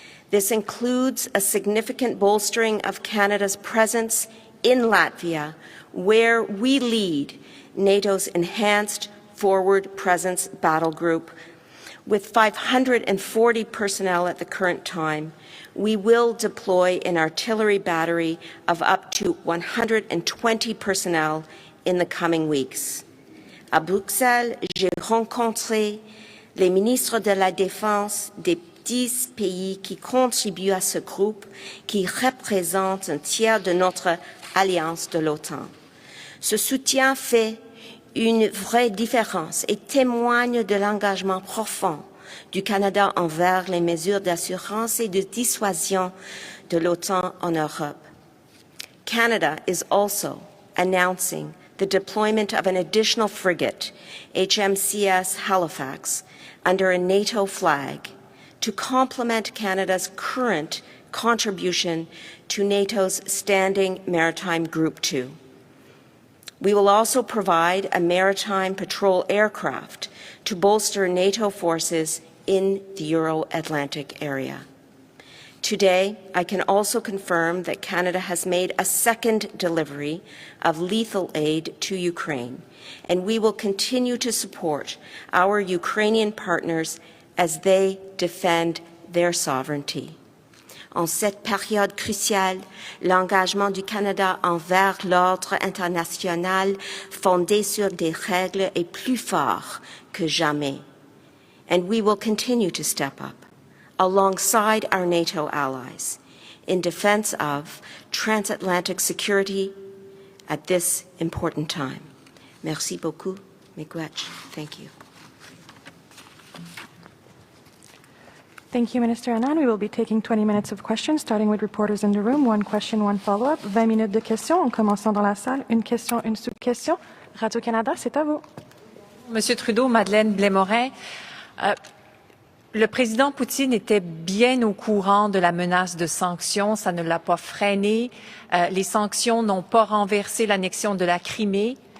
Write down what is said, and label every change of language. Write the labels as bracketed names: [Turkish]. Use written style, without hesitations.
[English] This includes a significant bolstering of Canada's presence in Latvia, where we lead NATO's Enhanced Forward Presence Battle Group. With 540 personnel at the current time, we will deploy an artillery battery of up to 120 personnel in the coming weeks. [French] À Bruxelles, j'ai rencontré les ministres de la Défense des 10 pays qui contribuent à ce groupe, qui représente un tiers de notre alliance de l'OTAN. Ce soutien fait une vraie différence et témoigne de l'engagement profond du Canada envers les mesures d'assurance et de dissuasion de l'OTAN en Europe. [English] Canada is also announcing the deployment of an additional frigate, HMCS Halifax, under a NATO flag to complement Canada's current contribution to NATO's Standing Maritime Group 2. We will also provide a maritime patrol aircraft to bolster NATO forces in the Euro-Atlantic area. Today, I can also confirm that Canada has made a second delivery of lethal aid to Ukraine, and we will continue to support our Ukrainian partners as they defend their sovereignty. [French] En cette période cruciale, l'engagement du Canada envers l'ordre international fondé sur des règles est plus fort que jamais. [English] And we will continue to step up alongside our NATO allies in defense of transatlantic security at this important time. [French] Merci beaucoup, [English] Miigwech. Thank you. Thank you, Minister Anand. We will be taking 20 minutes of questions, starting with reporters in the room. One question, one follow-up. [French] 20 minutes de questions. En commençant dans la salle, une question, une sous-question. Radio-Canada, c'est à vous. Monsieur Trudeau, Madeleine Blais-Morin, le président Poutine était bien au courant de la menace de sanctions. Ça ne l'a pas freiné. Les sanctions n'ont pas renversé l'annexion de la Crimée.